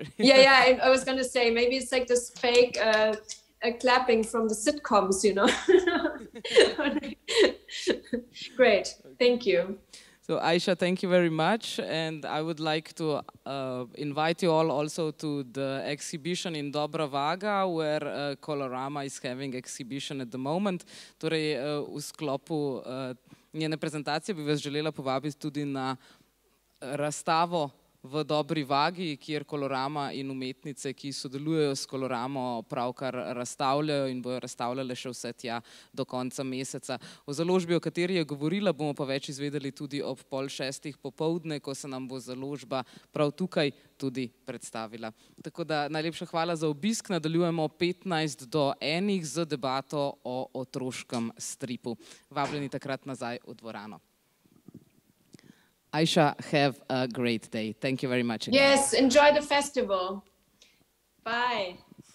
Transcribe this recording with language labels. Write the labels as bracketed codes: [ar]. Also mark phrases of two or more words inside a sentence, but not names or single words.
[en] Yeah, I was going to say, maybe it's like this fake clapping from the sitcoms, you know. Great, thank you. So Aisha, thank you very much, and I would like to invite you all also to the exhibition in Dobra Vaga, where Colorama is having exhibition at the moment. [sl] Torej, v sklopu njene prezentacije bi vas želela povabiti tudi na razstavo v Dobri Vagi, kjer Colorama in umetnice, ki sodelujejo s Coloramo, pravkar razstavljajo in bojo razstavljale še vse tja do konca meseca. O založbi, o kateri je govorila, bomo pa več izvedeli tudi ob 5:30 popoldne, ko se nam bo založba prav tukaj tudi predstavila. Tako da najlepša hvala za obisk. Nadaljujemo 12:50 z debato o otroškem stripu. Vabljeni takrat nazaj v dvorano. [en] Aisha, have a great day. Thank you very much. Yes, enjoy the festival. Bye.